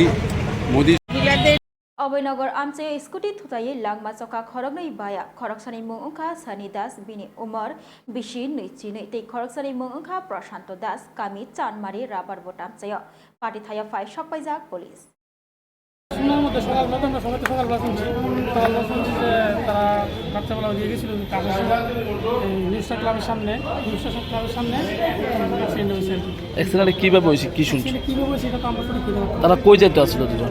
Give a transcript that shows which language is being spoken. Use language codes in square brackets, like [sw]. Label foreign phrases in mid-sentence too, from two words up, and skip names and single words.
[bn] মহিলাদের [trp] अभयनगर आमचे स्कुटी थुतायै लांगमा चका खरगनै बाया खरगसानि मुं ओंखा सानि दास बिनि उमर बिसि नैजिनै तै खरगसानि मुं ओंखा प्रशान्त दास कामि चानमारि राबार बोटामचाय पार्टी थाया फाइ सकबायजाक पुलिस [bn] সময়ের মধ্যে সকালবেলা শুনছি যে তারা বাচ্চাবেলা দিয়ে গেছিল নিউজ ক্লাবের সামনে অ্যাক্সিডেন্ট হয়েছে। অ্যাক্সিডেন্টে কীভাবে হয়েছে, কি শুনছি, কীভাবে হয়েছে এটা তো আমরা সঠিক জানি না। তারা কই যেতে আসলো দুজন?